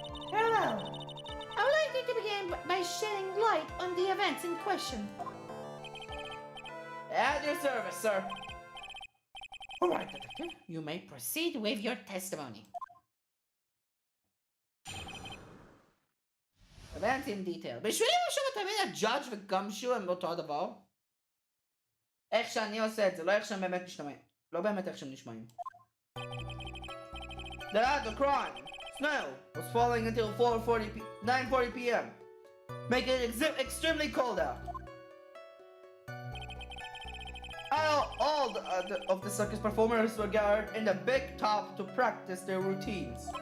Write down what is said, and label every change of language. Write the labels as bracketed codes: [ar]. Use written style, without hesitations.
[en] Very well. I would like you to begin by shedding light on the events in question. At your service, sir. All right, Detective. You may proceed with your testimony. Events in detail. [he] בשבילי משהו תמיד הג'אדג' וגמשו הם אותו הדבר. איך שאני עושה את זה, לא איך שהם באמת נשמעים. לא באמת איך שהם נשמעים. [en] The crime. Snow was falling until 9:40 p.m. making it extremely cold out. All of the circus performers were gathered in the big top to practice their routines.